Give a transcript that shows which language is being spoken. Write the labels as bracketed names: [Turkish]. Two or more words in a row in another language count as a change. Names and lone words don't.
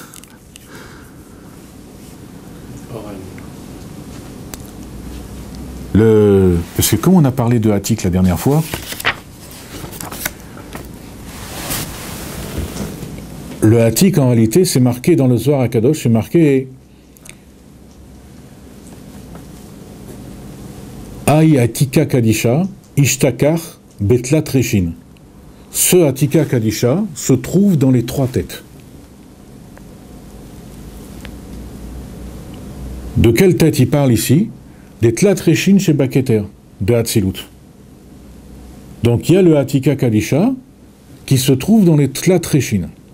[French] Parce que comme on a parlé de Hatik la dernière fois, le Hatik, en réalité, c'est marqué dans le Zohar HaKadosh, c'est marqué [Aramaic] Aï Hatika Kadisha, Ishtakar, Betlat Reshin. [French] Ce [Aramaic] Hatika Kadisha [French] se trouve dans les 3 têtes. De quelle tête il parle ici? Des [Aramaic] Tlat Reshin [French] chez Baketer, de Hatzilut. Donc il y a le [Aramaic] Hatika Kadisha [French] qui se trouve dans les [Aramaic] Tlat Reshin.